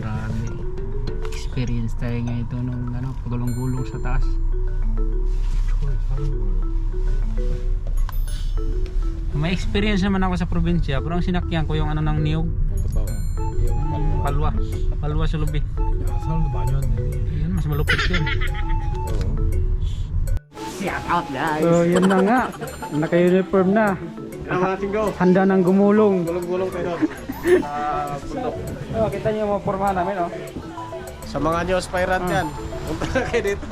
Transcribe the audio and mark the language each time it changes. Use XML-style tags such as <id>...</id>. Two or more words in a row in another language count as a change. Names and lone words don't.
<tl>Marami experience tayo nga ito nung ano, pagulong-gulong sa taas. May experience naman ako sa probinsya, pero ang sinakyan ko yung ano ng niyog.</tl> <ceb>Palwa sa lubi.</ceb> <ko>사람도 많이 왔네.</ko> <tl>Yan, mas malupit yun.</tl> <en>Shout out guys.</en> <tl>So yun na nga, naka-uniform na. Handa ng gumulong. Gulong-gulong tayo. Oh, kita niyo yung mga pormahan namin, oh. Sa mga</tl> <en>new aspirant</en> <tl>yan, punta na kayo dito.</tl>